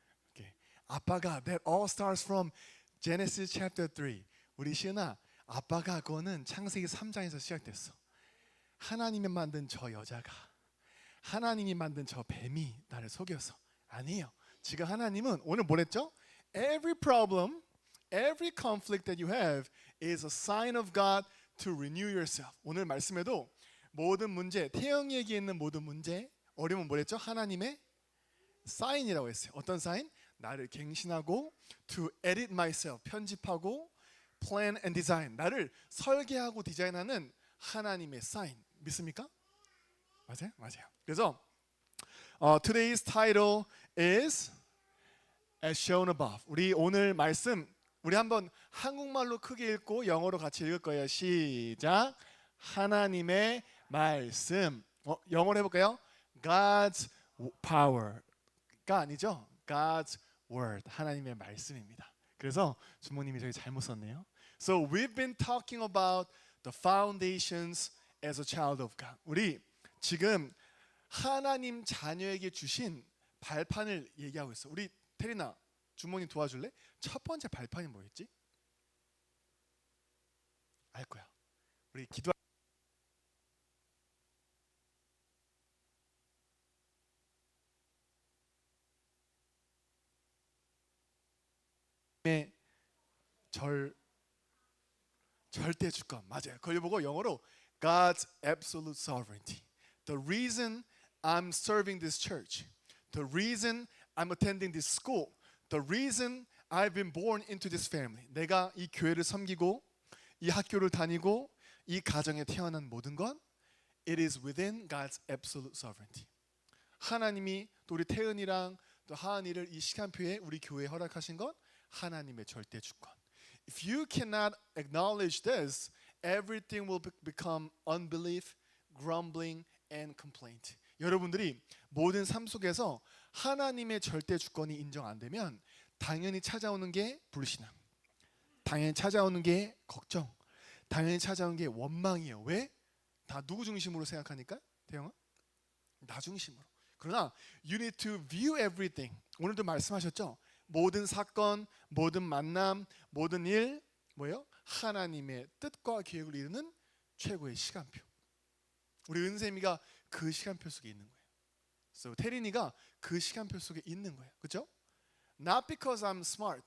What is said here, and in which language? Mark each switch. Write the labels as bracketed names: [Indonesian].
[English] Okay. [Korean] 아빠가 [English] that all starts from Genesis chapter 3. [Korean] 우리 시은아, 아빠가 그거는 창세기 3장에서 시작됐어. 하나님이 만든 저 여자가, 하나님이 만든 저 뱀이 나를 속여서. 아니에요. 지금 하나님은 오늘 뭐랬죠? [English] Every problem, every conflict that you have is a sign of God to renew yourself. [Korean] 오늘 말씀에도 모든 문제, 태영이에게 있는 모든 문제, 어려움은 뭐랬죠? 하나님의 사인이라고 했어요. 어떤 사인? 나를 갱신하고 [English] to edit myself, [Korean] 편집하고 [English] plan and design, [Korean] 나를 설계하고 디자인하는 하나님의 사인. 믿습니까? 맞아요? 맞아요. 그래서 [English] today's title is as shown above. [Korean] 우리 오늘 말씀 우리 한번 한국말로 크게 읽고 영어로 같이 읽을 거예요. 시작. 하나님의 말씀. 영어로 해볼까요? God's power가 아니죠. God's word. 하나님의 말씀입니다. 그래서 주모님이 저기 잘못 썼네요. [English] So we've been talking about the foundations as a child of God. [Korean] 우리 지금 하나님 자녀에게 주신 발판을 얘기하고 있어. 우리 테리나 주모님 도와줄래? 첫 번째 발판이 뭐였지? 알 거야. 우리 기도 절대 주권. 맞아요. 그걸 보고 영어로 [English] God's absolute sovereignty. The reason I'm serving this church, the reason I'm attending this school, the reason I've been born into this family. [Korean] 내가 이 교회를 섬기고 이 학교를 다니고 이 가정에 태어난 모든 건 [English] it is within God's absolute sovereignty. [Korean] 하나님이 또 우리 태은이랑 또 하은이를 이 시간표에 우리 교회에 허락하신 건 하나님의 절대 주권. [English] If you cannot acknowledge this, everything will become unbelief, grumbling, and complaint. [Korean] 여러분들이 모든 삶 속에서 하나님의 절대 주권이 인정 안 되면 당연히 찾아오는 게 불신앙, 당연히 찾아오는 게 걱정, 당연히 찾아오는 게 원망이에요. 왜? 다 누구 중심으로 생각하니까? 태영아? 나 중심으로. 그러나 [English] you need to view everything. [Korean] 오늘도 말씀하셨죠? 모든 사건, 모든 만남, 모든 일 뭐예요? 하나님의 뜻과 계획을 이루는 최고의 시간표. 우리 은샘이가 그 시간표 속에 있는 거예요. So 태린이가 그 시간표 속에 있는 거예요. 그렇죠? [English] Not because I'm smart.